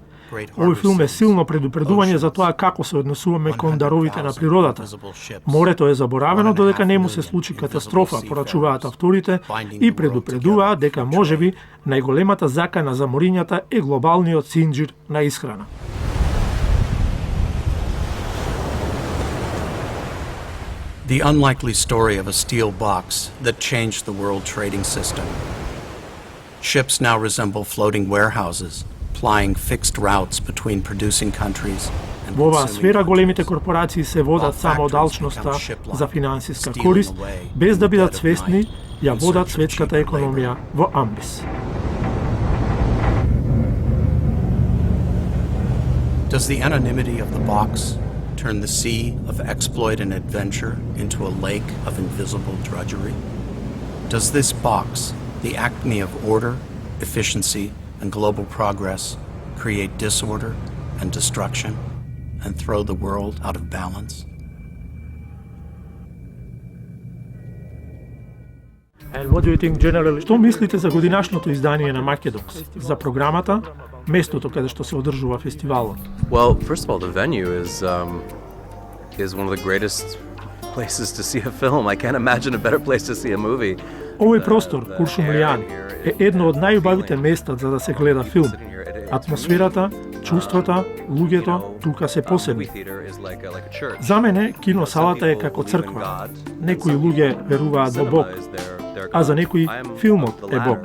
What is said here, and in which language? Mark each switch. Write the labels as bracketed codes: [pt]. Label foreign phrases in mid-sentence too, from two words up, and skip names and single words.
[mk] Овој филм е силно предупредување за тоа како се однесуваме кон даровите на природата. Морето е заборавено додека не му се случи катастрофа, порачуваат авторите и предупредуваат дека можеби најголемата закана за морињата е глобалниот синџир на исхрана. [en] The unlikely story of a steel box that changed the world trading system. Ships now resemble floating warehouses, plying fixed routes between producing countries and [mk] Во оваа [en] consuming [mk] сфера големите [en] countries, [mk] корпорации се водат [en] while [mk] само од [en] factories [mk] алчноста [en] become ship [mk] за [en] line, [mk] финансиска [en] stealing [mk] корист, [en] away [mk] без да [en] in the [mk] бидат [en] dead of [mk] свесни, [en] night [mk] ја [en] in [mk] водат [en] search of [mk] светската [en] cheaper [mk] економија во амбис. [en] Does the anonymity of the box turn the sea of exploit and adventure into a lake of invisible drudgery? Does this box, the acme of order, efficiency, and global progress, create disorder and destruction and throw the world out of balance? And what do you think generally? [mk] Што мислите за годинашното издание на Македокс, за програмата, местото каде што се одржува фестивалот? [en] Well, first of all, the venue is one of the greatest places to see a film. I can't imagine a better place to see a movie. [mk] Овој простор, Куршумлијан, е едно од најубавите места за да се гледа филм. Атмосферата, чувствата, луѓето тука се посебни. За мене киносалата е како црква. Некои луѓе веруваат во Бог, а за некои филмот е Бог.